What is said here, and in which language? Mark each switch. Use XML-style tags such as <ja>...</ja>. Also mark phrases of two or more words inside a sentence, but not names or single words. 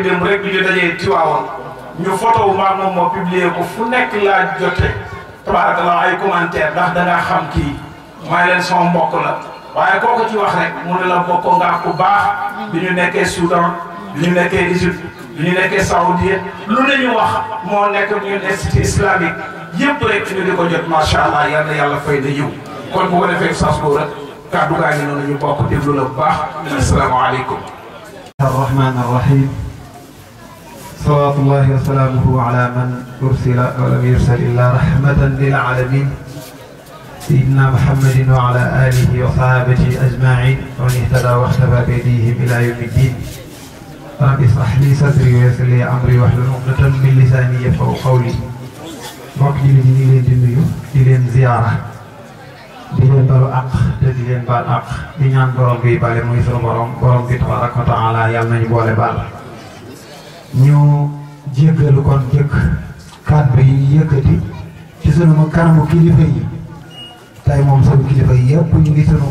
<wo>démb rek bi ñu dajee Tiwaawoon ñu photo wu maag moom moo publier ko fu nekk laa jote tabarakallah ay commentaire ndax dangaa xam kii may leen sama mbokk la waaye koo ko ci wax rek mu ne la bokk nga ku baax bi ñu nekkee Soudan bi ñu nekkee Égypte bi ñu nekkee Saoudien lu ne ñu wax moo nekk ñun</wo> <fr>institut islamique</fr> <wo>yëpp rek ñu di ko jot</wo> <ar>ما شاء الله</ar> <wo>yal na yàlla fay na yiw kon bu ko defee Oustaz Gora kàddu gaa ngi noonu ñu bokk déglu la bu baax asalaamaaleykum.</wo> <ar>الرحمن الرحيم صلوات الله وسلامه على من أرسل ولم يرسل إلا رحمة للعالمين سيدنا محمد وعلى آله وصحابته أجمعين ومن اهتدى واختفى بهديهم إلى يوم الدين رب اشرح لي صدري ويسر لي أمري واحلل عقدة من لساني يفقهوا قولي</ar> <wo>mbokk ji li ñu leen di nuyu di leen ziyaara di leen balu àq te di leen baal àq di ñaan borom bi bale muy sunu borom bi tabaraka wa taala yàlla nañu boole baal ñu jéggalu kon jëkk kàddu yi yëkkati ci sunu kanamu kilifa yi tey moom sunu kilifa yi yëpp ñu ngi sunu</wo>